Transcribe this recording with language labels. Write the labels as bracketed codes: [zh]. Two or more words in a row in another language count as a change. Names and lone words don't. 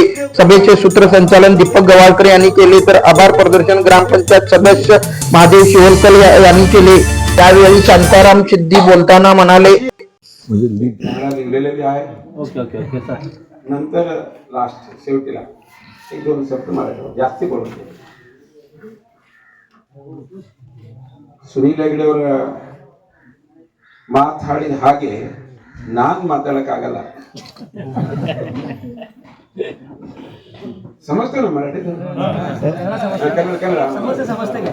[mr] सभेचे सूत्रसंचालन दीपक गवाळकर यांनी केले तर आभार प्रदर्शन ग्रामपंचायत सदस्य महादेव शिवलकर यांनी केले. त्यावेळी शांताराम शिंदे बोलताना म्हणाले, नंतर लास्ट शेवटीला 1-2 शब्द मराठी जास्ती बोलून [kn] ಸುನೀಲ್ ಹೆಗ್ಡೆ ಅವರ ಮಾತಾಡಿದ ಹಾಗೆ ನಾನು ಮಾತಾಡಕ್ಕಾಗಲ್ಲ. ಸಮಸ್ತೇನ ಮರಾಠಿ ಕನ್ನಡ.